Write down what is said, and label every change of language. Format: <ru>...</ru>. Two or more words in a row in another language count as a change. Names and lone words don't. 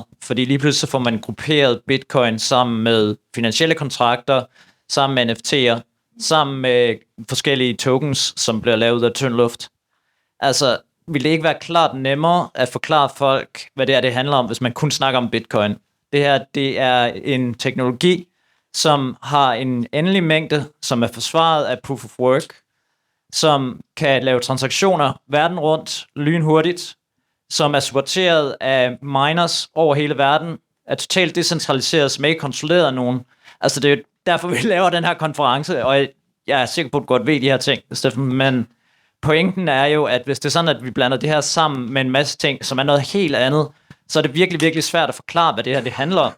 <da>Fordi lige pludselig så får man grupperet bitcoin sammen med finansielle kontrakter, sammen med NFT'er, sammen med forskellige tokens, som bliver lavet af tynd luft. Altså, vil det ikke være klart nemmere at forklare folk, hvad det er, det handler om, hvis man kun snakker om bitcoin? Det her, det er en teknologi, som har en endelig mængde, som er forsvaret af</da> <en>proof of work,</en> <da>som kan lave transaktioner verden rundt lynhurtigt, som er supporteret af miners over hele verden, er totalt decentraliseret, som ikke kontrolleret af nogen. Altså det er derfor, vi laver den her konference, og jeg er sikker på, at du godt ved de her ting, Steffen, men pointen er jo, at hvis det er sådan, at vi blander det her sammen med en masse ting, som er noget helt andet, så er det virkelig, virkelig svært at forklare, hvad det her det handler om.</da>